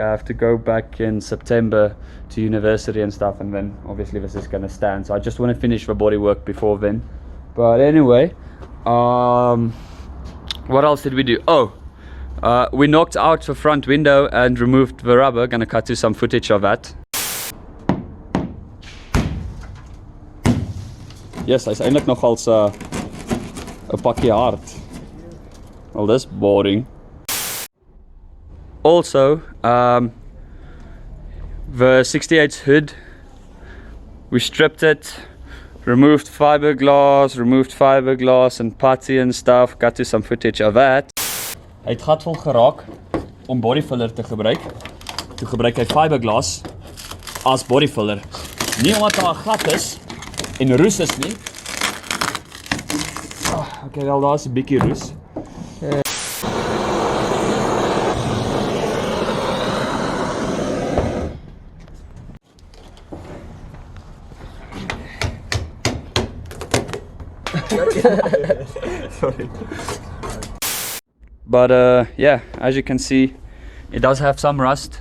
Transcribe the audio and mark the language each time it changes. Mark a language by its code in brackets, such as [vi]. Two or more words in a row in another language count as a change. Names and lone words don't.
[en] I have to go back in September to university and stuff, and then obviously this is going to stand, so I just want to finish the body work before then. But anyway, what else did we do? We knocked out the front window and removed the rubber. Gonna cut to some footage of that. Yes, [af] hy's eintlik nogal 'n pakkie hard. [en] Well, this boring. Also, the 68 hood, we stripped it, removed fiberglass and putty and stuff. Got to some footage of that. [af] Hy het gatvol geraak om [en] body filler [af] te gebruik. Toe gebruik hy fiberglass as [en] body filler. [af] Nie omdat daar 'n gat is en roes is nie. Okay, wel, daar is 'n bietjie roes. Sorry. [en] But yeah, as you can see, it does have some rust.